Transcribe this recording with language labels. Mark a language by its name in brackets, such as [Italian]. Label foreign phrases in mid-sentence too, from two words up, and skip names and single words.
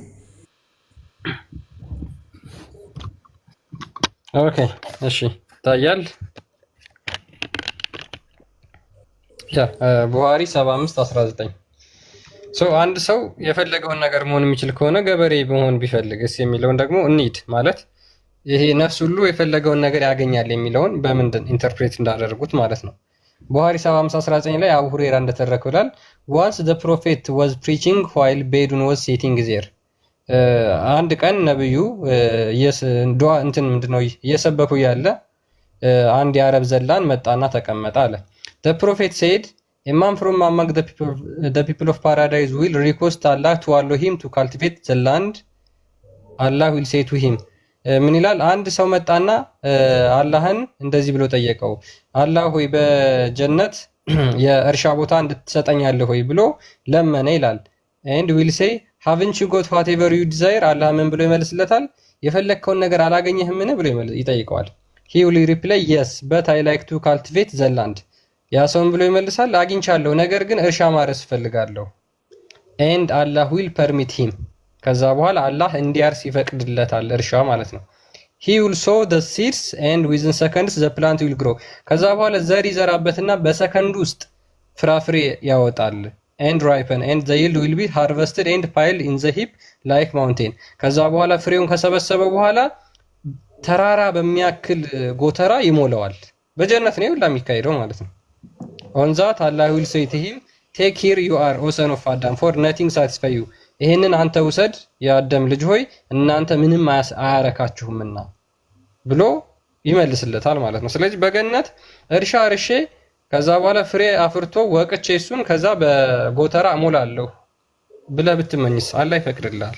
[Amharic] ኦኬ እሺ ታያል። ቡሃሪ 75:19 አንድ ሰው የፈለገውን ነገር መሆን የሚችል ከሆነ ገበሬ መሆን ቢፈልግስ የሚለውን ደግሞ እንሂድ ማለት ይሄ ነፍስ ሁሉ የፈለገውን ነገር ያገኛል የሚለውን በምንድን ኢንተርፕሬት እንዳደረጉት ማለት ነው። ቡሃሪ 75:19 ላይ አቡ ሁሬራ እንደተረከው ይላል [English] once the prophet was preaching while Bedouin was sitting there [Amharic] አንድ ቀን ነብዩ እየሰበኩ ያለ አንድ የአረብ ዘላን መጣና ተቀመጠ አለ። [English] the prophet said a man from among the people of paradise will request Allah to allow him to cultivate the land. Allah will say to him [Amharic] ምን ይላል? አንድ ሰው መጣና አላህን እንደዚህ ብሎ ጠየቀው፣ አላህ ሆይ በጀነት የእርሻ ቦታ እንድትሰጠኛለህ ሆይ ብሎ ለመነ ይላል። [English] and will say haven't you got whatever you desire? [Amharic] አላህ ምን ብሎ ይመልስለታል? የፈለግከውን ነገር አላገኘህምን ብሎ ይጠይቀዋል። [English] he will reply yes but I like to cultivate the land. [Amharic] ያ ሰውን ብሎ ይመልሳል አግኝቻለሁ ነገር ግን እርሻ ማረስ ፈልጋለሁ። [English] and Allah will permit him [Amharic] ከዛ በኋላ አላህ እንዲያርስ ይፈቅድለታል እርሻ ማለት ነው። [English] he will sow the seeds and within seconds the plant will grow [Amharic] ከዛ በኋላ ዘር ይዘራበትና በሰከንድ ውስጥ ፍራፍሬ ያወጣል። [English] and ripen and the yield will be harvested and piled in the heap like mountain [Amharic] ከዛ በኋላ ፍሬውን ከሰበሰበ በኋላ ተራራ በሚያክል ጎተራ ይሞላዋል። በጀነት ነው ሁላ የሚካሄደው ማለት ነው። [English] on that Allah will say to him take here you are O son of Adam for nothing satisfy you [Amharic] ይሄንን አንተ ውሰድ የአደም ልጅ ሆይ እናንተ ምንም አያረካችሁምና ብሎ ይመልስለታል ማለት ነው። ስለዚህ በገነት እርሻ እርሼ ከዛ በኋላ ፍሬ አፍርቶ ወቅቼ እሱን ከዛ በጎተራ እሞላለሁ ብለህ ብትመኝስ አላህ ይፈቅድልሃል።